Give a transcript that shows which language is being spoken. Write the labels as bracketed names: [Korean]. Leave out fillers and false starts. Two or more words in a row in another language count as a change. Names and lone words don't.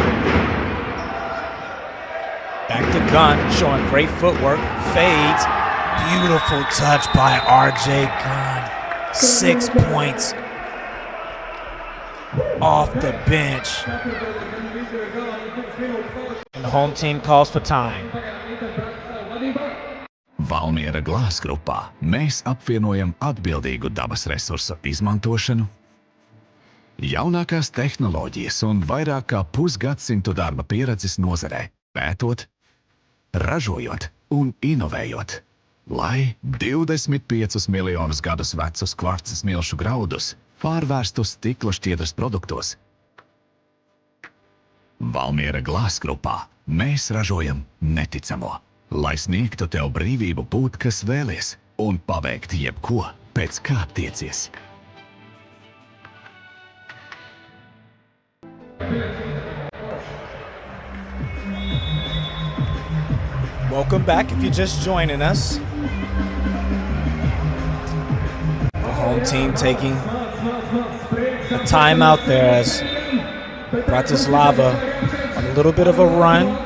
[English] Back to Gunn, showing great footwork. Fades. Beautiful touch by RJ Gunn. 6 points off the bench. And the home team calls for time. [Latvian] Valmiera glāzgrupā mēs apvienojam atbildīgu dabas resursu izmantošanu, jaunākās tehnoloģijas un vairāk kā pusgadsimtu darba pieredzes nozarē, pētot, ražojot un inovējot, lai 25 miljonus gadus vecus kvarca smilšu graudus pārvērstu stikla šķiedras produktos. Valmiera glāzgrupā mēs ražojam neticamo, lai sniegtu tev brīvību būt, kas vēlies, un paveikt jebko, pēc kā tiecies. [English] Welcome back if you're just joining us. The home team taking a timeout there as Bratislava on a little bit of a run.